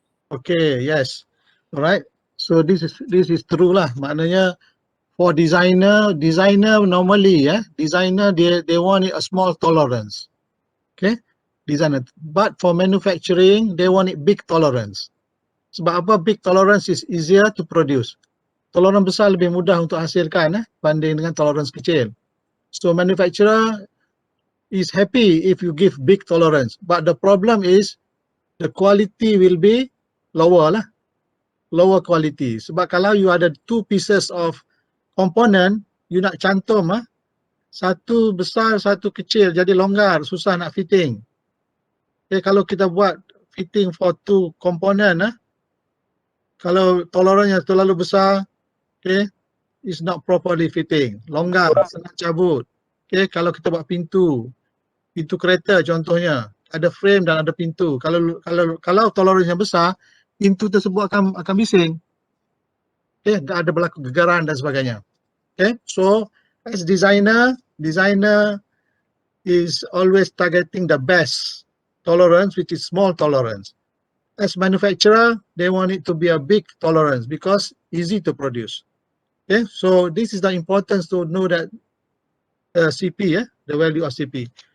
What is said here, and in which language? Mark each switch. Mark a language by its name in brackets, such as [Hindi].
[English] Okay, yes. Alright. So this is true lah. [Malay] Maknanya [English] for designer normally designer they want a small tolerance. Okay, designer. But for manufacturing they want it big tolerance. [Malay] Sebab apa? [English] Big tolerance is easier to produce. [Malay] Tolerance besar lebih mudah untuk hasilkan banding dengan tolerance kecil. [English] So manufacturer is happy if you give big tolerance, but the problem is the quality will be lower lah. Lower quality. [Malay] Sebab kalau you ada [English] two pieces of component, [Malay] you nak cantum satu besar, satu kecil, jadi longgar, susah nak fitting. Okay, kalau kita buat fitting [English] for two component, [Malay] kalau tolerannya terlalu besar, okay, [English] is not properly fitting. [Malay] Longgar, senang cabut. Okay, kalau kita buat pintu kereta contohnya, ada frame dan ada pintu. Kalau tolerannya besar, pintu tersebut akan bising. Okay, ada berlaku gegaran dan sebagainya. [English] Okay, so as designer is always targeting the best tolerance, which is small tolerance. As manufacturer, they want it to be a big tolerance because easy to produce. Okay, so this is the importance to know that CP, the value of CP.